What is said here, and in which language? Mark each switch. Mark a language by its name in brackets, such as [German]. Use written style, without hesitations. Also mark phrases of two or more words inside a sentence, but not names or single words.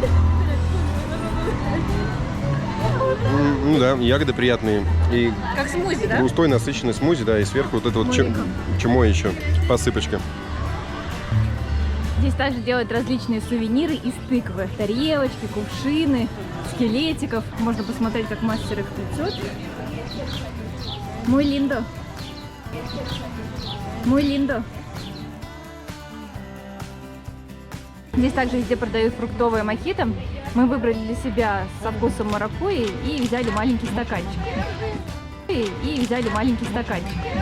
[Russian] Ну да, ягоды приятные. И Как смузи, да? густой, насыщенный смузи, да, и сверху вот это вот чмо еще, посыпочка. Здесь также делают различные сувениры из тыквы. Тарелочки, кувшины, скелетиков. Можно посмотреть, как мастер их плетет. [Spanish] Muy lindo. Muy lindo. [Russian] Здесь также везде продают фруктовые мохито. Мы выбрали для себя со вкусом маракуйи и взяли маленький стаканчик. И взяли маленький стаканчик.